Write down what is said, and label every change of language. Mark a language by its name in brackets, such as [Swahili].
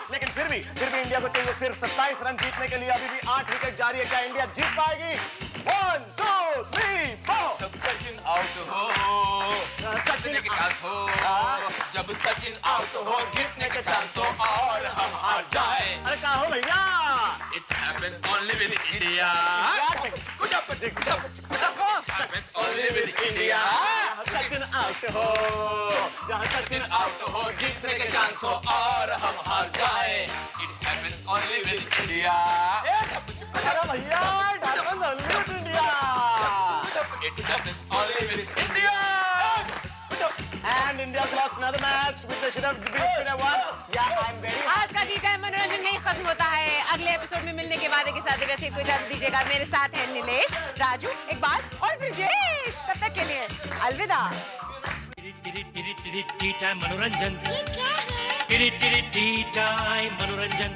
[Hindi] लेकिन फिर भी इंडिया को चाहिए सिर्फ 27 रन जीतने के लिए। अभी भी 8 विकेट जारी है, क्या इंडिया जीत पाएगी? 1 2 3 4। जब सचिन आउट हो जीतने के चांस हो, जब सचिन आउट हो जीतने के चांस हो और हम हार जाए। अरे कहा हो भैया? [English] It happens only with India. Good up, happens only with India. [Hindi] Sachin out हो, जहाँ सचिन आउट हो जीतने के चांस हो और हम हार जाए। [English] It happens only with India. [Hindi] अरे भैया India. [English] It happens only with India. And India lost another match which they should have won. Yeah, I'm very. [Hindi] आज का टी टाइम मनोरंजन यही खत्म होता है। अगले एपिसोड में मिलने के वादे के साथ रसीद को इजाजत दीजिएगा। मेरे साथ हैं नीलेश, राजू, इकबाल और ब्रिजेश। तब तक के लिए अलविदा। टी टाइम मनोरंजन, टी टाइम मनोरंजन।